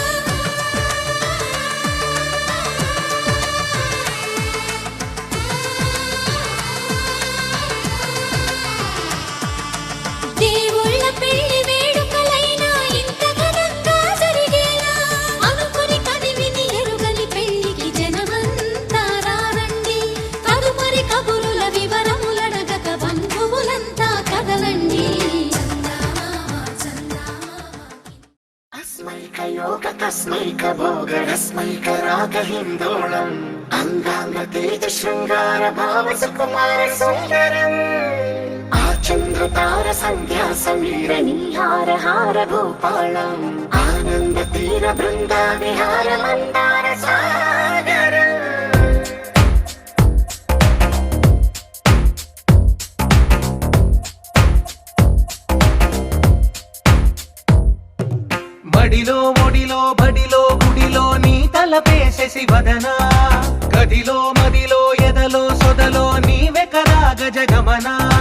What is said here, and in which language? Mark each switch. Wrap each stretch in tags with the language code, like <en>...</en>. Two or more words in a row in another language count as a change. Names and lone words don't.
<te>దేవుళ్ళ పెళ్లి వేడుకలైనా ఇంత ఘనంగా జరిగేనా అనుకుని కనివిని ఎరుగని పెళ్లికి జనమంతా రారండి తదుపరి కబురుల వివరములడగక బంధువులంతా కదలండి చందమామ చందమామ</te> <sa>अस्मैकयोग तस्मैकभोगरस्मैकरागहिन्दोळम् अङ्गाङ्गतेज शृङ्गार भाव सुकुमार सुन्दरम् आचन्द्रतार सन्ध्या समीर नीहार हार भूपालम् आनन्द तीर बृन्दा विहार मन्दार सागरम्</sa> <te>మడిలో ఒడిలో బడిలో గుడిలో నీ తలపేసేసి వదనా గదిలో మదిలో ఎదలో సొదలో నీవె కదా గజగమనా</te>